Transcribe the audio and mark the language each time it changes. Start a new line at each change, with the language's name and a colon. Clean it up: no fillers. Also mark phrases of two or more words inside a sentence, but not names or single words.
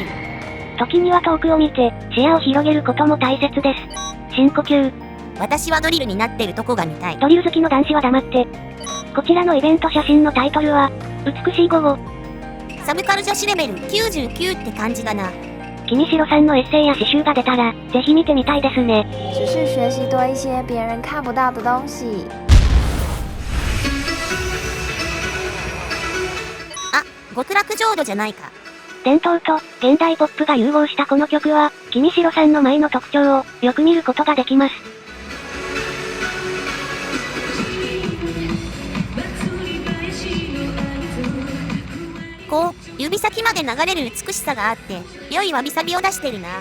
Japanese: 時には遠くを見て、視野を広げることも大切です。深呼吸。私はドリルになってるとこが見たい。ドリル好きの男子は黙って。こちらのイベント写真のタイトルは、美しい午後。サブカル女子レベル99って感じだな。君城さんのエッセイや詩集が出たら、ぜひ見てみたいですね。
Chinese: 只是学习多一些别人看不到的东西。
Japanese: あ、極楽浄土じゃないか。伝統と現代ポップが融合したこの曲は、君城さんの舞の特徴をよく見ることができます。こう、指先まで流れる美しさがあって、良いわびさびを出してるな。